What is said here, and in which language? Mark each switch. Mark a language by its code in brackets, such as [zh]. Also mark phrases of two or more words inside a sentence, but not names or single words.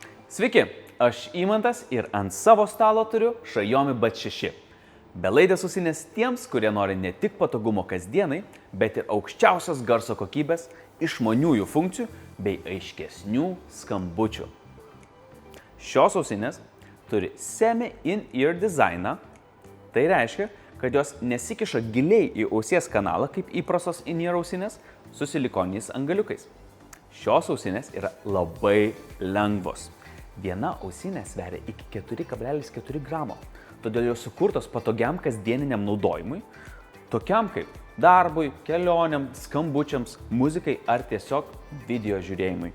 [lt] Sveiki, aš Imantas ir ant savo stalo turiu Xiaomi Buds 6. Belaidės ausinės tiems, kurie nori ne tik patogumo kasdienai, bet ir aukščiausios garso kokybės, išmaniųjų funkcijų bei aiškesnių skambučių. Šios ausinės turi semi-in-ear dizainą, tai reiškia, kad jos nesikiša giliai į ausies kanalą kaip įprastos in-ear ausinės su silikoniniais angaliukais. Šios ausinės yra labai lengvos. Viena ausinė sveria iki 4,4 gramo, todėl jos sukurtos patogiam kasdieniniam naudojimui, tokiam kaip darbui, kelionėm, skambučiams, muzikai ar tiesiog video žiūrėjimui.